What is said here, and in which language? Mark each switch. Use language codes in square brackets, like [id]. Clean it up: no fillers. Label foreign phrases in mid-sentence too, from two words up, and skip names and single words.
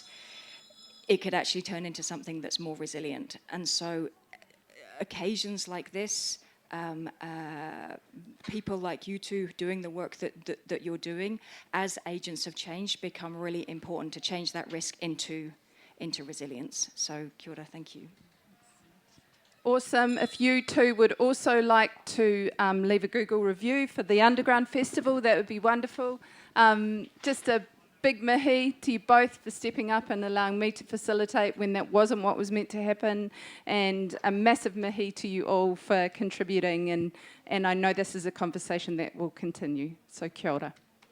[en] It could actually turn into something that's more resilient. And so occasions like this, people like you two doing the work that you're doing as agents of change become really important to change that risk into resilience. [mi] So kia ora, [en] thank you. Awesome. If you two would also like to leave a Google review for the Underground Festival, that would be wonderful. Just a big mihi to you both for stepping up and allowing me to facilitate when that wasn't what was meant to happen, and a massive mihi to you all for contributing, and I know this is a conversation that will continue. [mi] So kia ora.